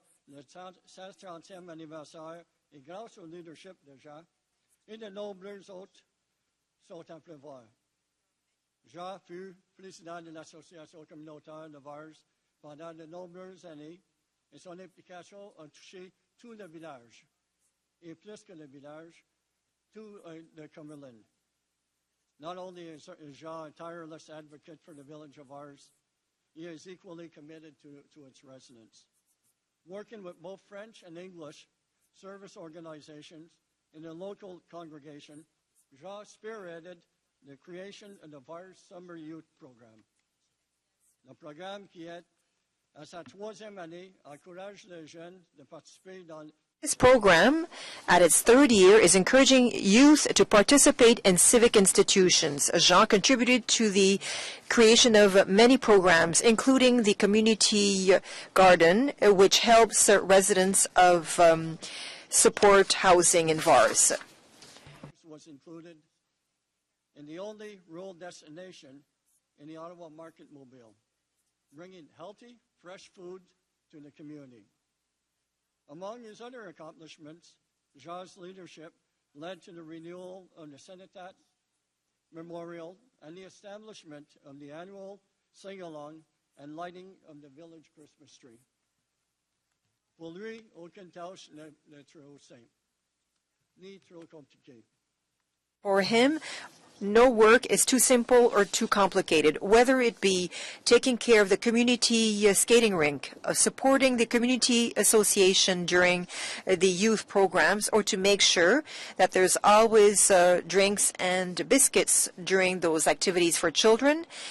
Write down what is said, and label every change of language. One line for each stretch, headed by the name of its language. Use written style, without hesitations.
French: Le 130e anniversaire et grâce au leadership de Jean et de nombreux autres sont à prévoir. Jean fut président de l'association communautaire de Vars pendant de nombreuses années et son implication a touché tout le village, et plus que le village, tout the Cumberland.
English: Not only is Jean a tireless advocate for the village of ours, he is equally committed to its residents. Working with both French and English service organizations in the local congregation, Jean spearheaded the creation of the VARS Summer Youth Program.
French: Le programme qui est à sa 3e année encourage les jeunes de participer dans
English: This program, at its 3rd year, is encouraging youth to participate in civic institutions. Jean contributed to the creation of many programs, including the community garden, which helps residents of support housing in Vars. Was included in the only rural destination in the Ottawa Market Mobile, bringing healthy, fresh food to the community. Among his other accomplishments, Jean's leadership led to the renewal of the Senatat Memorial and the establishment of the annual sing-along and lighting of the village Christmas tree.
French: Pour lui, aucune tâche n'est trop simple, ni trop compliquée.
English: For him, no work is too simple or too complicated, whether it be taking care of the community skating rink, supporting the community association during the youth programs, or to make sure that there's always drinks and biscuits during those activities for children.